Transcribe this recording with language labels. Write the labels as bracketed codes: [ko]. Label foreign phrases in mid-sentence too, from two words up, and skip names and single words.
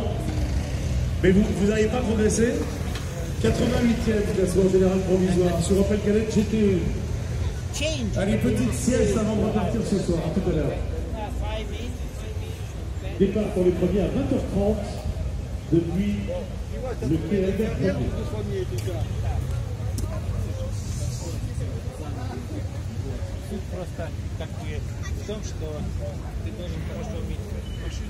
[fr] Mais vous n'avez pas progressé. 88e classement général provisoire sur Opel Kadett GTE. Allez, petite sieste avant de repartir ce soir, à tout à l'heure. Départ pour les premiers à 20h30 depuis le quai Albert Ier. [ru] Просто такое в том, что ты должен хорошо уметь машину.